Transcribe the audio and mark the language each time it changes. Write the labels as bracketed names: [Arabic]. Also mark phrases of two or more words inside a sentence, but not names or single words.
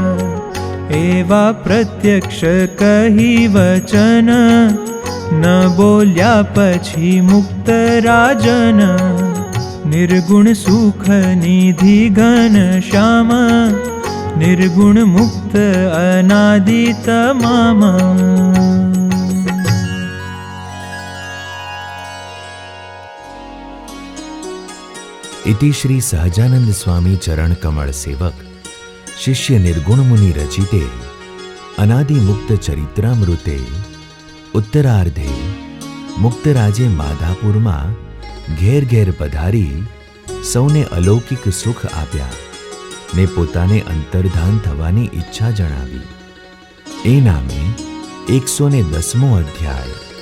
[Gujarati] એવા પ્રત્યક્ષ કહી વચન, ન બોલ્યા પછી મુક્ત રાજન. નિર્ગુણ સુખ નિધિ ઘન શ્યામ, નિર્ગુણ મુક્ત અનાદિ તમામ. [Sanskrit] इति श्री सहजानंद स्वामी चरण कमल सेवक शिष्य निर्गुण मुनि रचिते अनादि मुक्त चरित्रामृते उत्तरार्धे मुक्तराजे [Gujarati] માધાપુર માં ઘેર ઘેર પધારી સૌને અલૌકિક સુખ આપ્યા ને પોતાને અંતર્ધાન થવાની ઇચ્છા જણાવી. એ નામે 110મો અધ્યાય